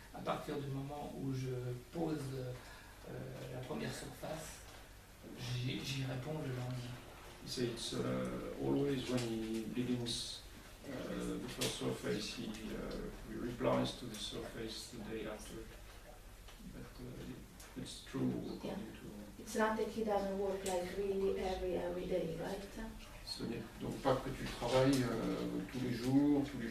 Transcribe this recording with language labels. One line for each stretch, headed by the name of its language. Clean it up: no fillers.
French: À partir du moment où je pose la première surface, j'y réponds le lundi.
English: So it's always when he begins the first surface, he replies to the surface the day after. But it's true according to... It's not that he doesn't work like really every day, right?
French: Ce n'est donc pas que tu travailles tous les jours.